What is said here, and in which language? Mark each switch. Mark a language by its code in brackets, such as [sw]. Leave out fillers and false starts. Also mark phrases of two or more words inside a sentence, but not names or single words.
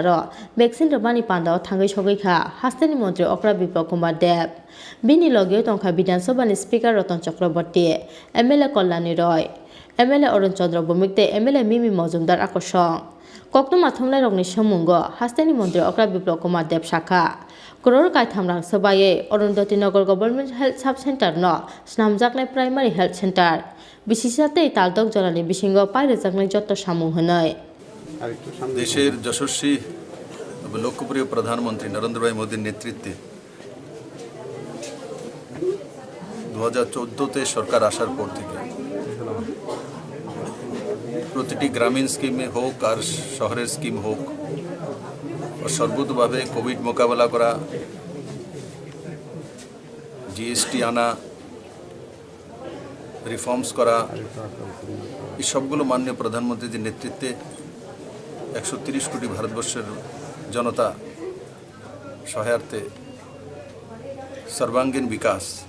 [trp] ro vaccine romani panda thangai sogai kha hastani mantri Okra Biplok Kumar Dev bini logeo tongkha Bidhan Sabha ni Speaker Ratan Chakraborty MLA Kalyani Roy MLA Arun Chandra Bhumik te MLA Mimi Mojumdar Akosong Koktwma thumlai rokni samungo hastani mantri Okra Biplok Kumar Dev Shakha Crore kaitham rang sabaye Arundhati Nagar [en] Government Health Sub Center [trp] no snamjaknai [en] Primary Health Center [trp] bisisa tei taldok jorani bisingo pairejaknai joto samung hwnoi [bn] দেশের যশস্বী লোকপ্রিয় প্রধানমন্ত্রী নরেন্দ্র ভাই মোদীর নেতৃত্বে 2014-তে সরকার আসার পর থেকে প্রতিটি গ্রামীণ স্কিমে হোক আর শহরের স্কিম হোক সর্বতোভাবে কোভিড মোকাবেলা করা, জিএসটি আনা, রিফর্মস করা, এই সবগুলো মাননীয় প্রধানমন্ত্রীর নেতৃত্বে 130 কোটি ভারতবর্ষের জনতা সহায়ার্থে সর্বাঙ্গীন বিকাশ